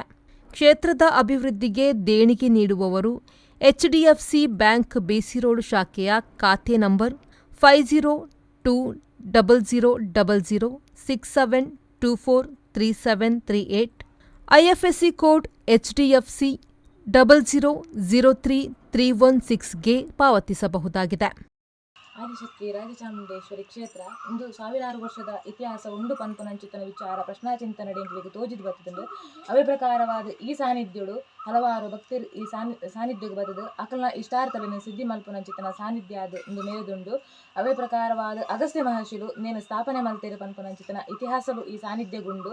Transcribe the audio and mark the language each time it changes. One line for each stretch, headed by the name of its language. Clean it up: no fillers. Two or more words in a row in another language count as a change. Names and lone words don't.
Kannada: ಕ್ಷೇತ್ರದ ಅಭಿವೃದ್ಧಿಗೆ ದೇಣಿಗೆ ನೀಡುವವರು ಎಚ್ಡಿಎಫ್ಸಿ ಬ್ಯಾಂಕ್ ಬಿಸಿ ರೋಡ್ ಶಾಖೆಯ ಖಾತೆ ನಂಬರ್ 50200067243738,
English: IFSC code
Kannada: ಎಚ್ಡಿಎಫ್ಸಿ 00033116ಗೆ ಪಾವತಿಸಬಹುದಾಗಿದೆ.
Tulu: ಆದಿಶಕ್ತಿ ರಾಜಚಾಮುಂಡೇಶ್ವರಿ ಕ್ಷೇತ್ರ ಇಂದು ಸಾವಿರಾರು ವರ್ಷದ ಇತಿಹಾಸ ಉಂಡು ಪನ್ಪುನಂಚಿತನ ವಿಚಾರ ಪ್ರಶ್ನಾಚಿಂತನೆಡೆಂಗಳಿಗೆ ತೋಜಿದು ಬರ್ತದೆ. ಅವೇ ಪ್ರಕಾರವಾದ ಈ ಸಾನ್ನಿಧ್ಯಗಳು ಹಲವಾರು ಭಕ್ತರು ಈ ಸಾನ್ನಿಧ್ಯಕ್ಕೆ ಬರ್ತದೆ. ಅಕಲ್ನ ಇಷ್ಟಾರ್ಥಗಳನ್ನು ಸಿದ್ಧಿ ಮಲ್ಪುನಂಚಿತನ ಸಾನ್ನಿಧ್ಯ ಅದು ಒಂದು ಮೇಲುದುಂಡು. ಅವೇ ಪ್ರಕಾರವಾದ ಅಗಸ್ತ್ಯ ಮಹರ್ಷಿಲು ನೇನು ಸ್ಥಾಪನೆ ಮಲ್ತೇರು ಪನ್ಪುನಂಚಿತನ ಇತಿಹಾಸಲು ಈ ಸಾನ್ನಿಧ್ಯಗುಂಡು.